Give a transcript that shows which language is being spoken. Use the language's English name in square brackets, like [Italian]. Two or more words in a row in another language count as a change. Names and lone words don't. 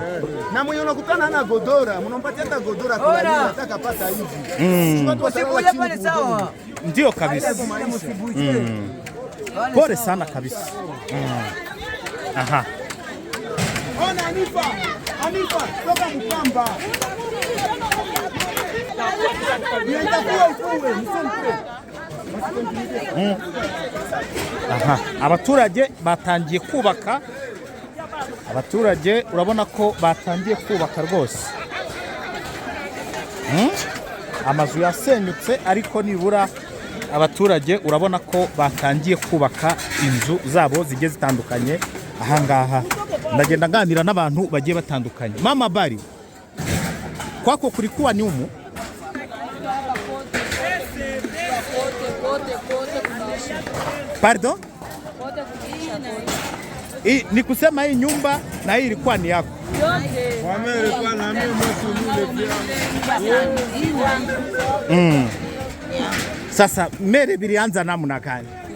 [Swahili] Na mwenye unakutana na godora, mnampatia hata godora kwa nini nataka pata hivi. Watu watalala chini sawa. Ndio kabisa. Pole sana kabisa. Aha. Ona Anifa, toka Mpamba. [Kinyarwanda] Aha, abaturage batangiye kubaka. Abaturage urabona ko batangiye kubaka rwose. Amazu yasenyutse ariko nibura abaturage urabona ko batangiye kubaka inzu zabo zigiye zitandukanye. Ahangaha ndagenda nganira n'abantu bagiye batandukanye. [Swahili] Mama bari kwako kulikuwa ni umu pardon? Ni kusema hii nyumba na hii ilikuwa ni yako? Sasa mere bilianza namna gani?